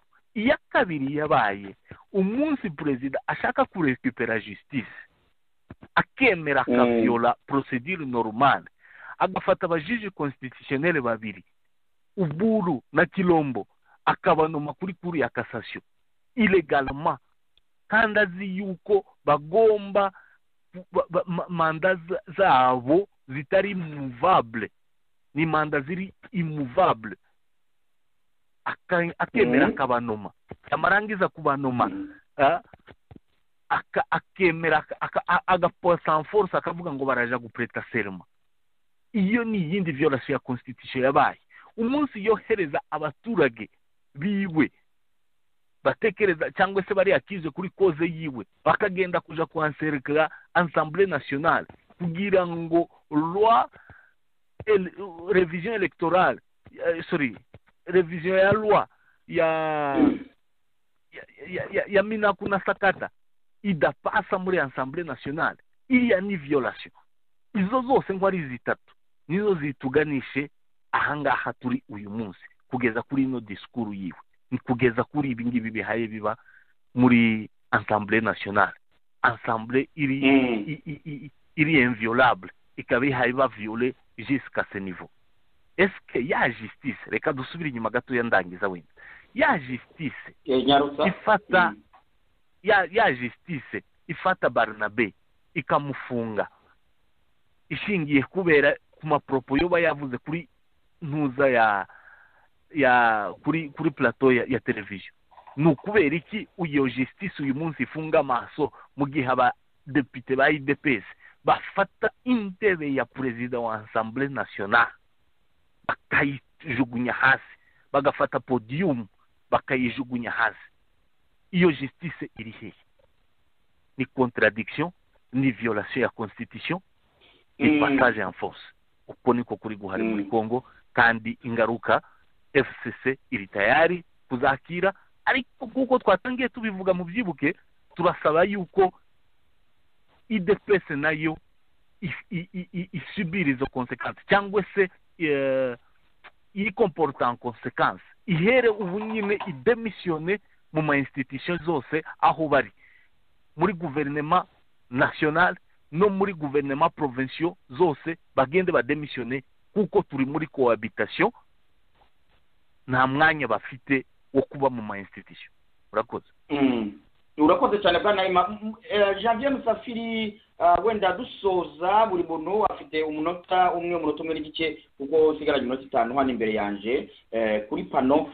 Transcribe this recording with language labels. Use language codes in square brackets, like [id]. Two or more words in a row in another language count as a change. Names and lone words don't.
[rw] Iya kabiri yabaye umunsi president ashaka kurekupera justice, akemera akaviola [fr] procedure normale, [rw] agafata abajuge constitutionnel babiri, Uburu na Kilombo, akabanoma kuri kuri ya [fr] cassation illegalement, [rw] kandi azi yuko bagomba manda zabo zitari immovable, ni manda ziri immovable. Akemera akabanoma, amarangiza kubanoma akemera agaposa [fr] en force [rw] akavuga ngo baraja gupreta serment. Iyo ni yindi violation ya constitution yabaye. Umunsi yohereza abaturage biwe batekereza cyangwa se bari akize kuri koze yiwe, bakagenda kuja kwansereka [fr] assemblée nationale [rw] kugira ngo [fr] revision électorale revision [rw] ya loi ya Minakuna Sakata idapasa muri [fr] assemblée nationale. [rw] Iriya ni violation. Izo zose ngo ari zitatu nizo zituganishe ahangaha turi uyu munsi, kugeza kuri ino discours yiwe, ni kugeza kuri ibi ngibi bihaye biba muri [fr] assemblée nationale. [rw] Assemblée iri inviolable, ikaba ihaye ba violer [fr] jusqu'à ce niveau. Est-ce que [rw] ya justice, reka dusubire inyuma gato ya ndangiza wenda, ya justice ifata ya justice ifata Barnabe ikamufunga ishingiye kubera ku mapropo yoba yavuze kuri ntuza ya kuri plateau ya television? Nukubera iki uyo justice uyu munsi ifunga amaso mu gihe aba député ba IDPS bafata intebe ya president wa [fr] assemblée nationale [rw] bakayijugunya hasi, bagafata podium bakayijugunya hasi? Iyo justice iri hehe? Ni contradiction, ni violation ya constitution. [fr] et passage en force [rw] uko niko kuri guhari muri Congo kandi ingaruka FCC iri tayari kuzakira ariko kuko twatangiye tubivuga mu byibuke turasaba yuko IDPS nayo isubira izo conséquences cyangwa se comporta [fr] en conséquence [rw] ihere ubu nyine idemissione mu ma institution zose aho bari muri [fr] gouvernement national [rw] no muri [fr] gouvernement provincial [rw] zose bagende bademissione kuko turi muri cohabitation nta mwanya bafite wo kuba mu ma institution. Urakoze cyane bwana Ima. Janvier Musafiri, wenda dusoza buri muntu afite umunota umwe n'igice kuko usigaranye iminota 5 hano imbere yanje kuri pano.